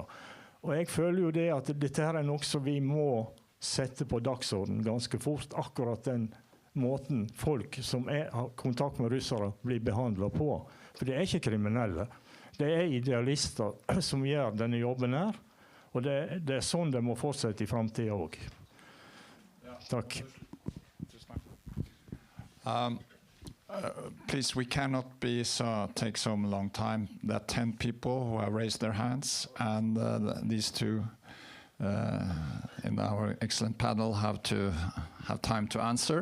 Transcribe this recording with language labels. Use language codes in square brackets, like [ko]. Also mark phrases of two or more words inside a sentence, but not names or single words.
[no] Og jeg føler jo det at dette her er noe som vi må sette på dagsordenen ganske fort, akkurat den måten folk som har kontakt med russere blir behandlet på. For det er ikke kriminelle. Det er idealister som gjør denne jobben her, og det er sånn det må fortsette i fremtiden også. Takk. [en] Please, we cannot take so long time. There are 10 people who have raised their hands, and these two in our excellent panel have time to answer.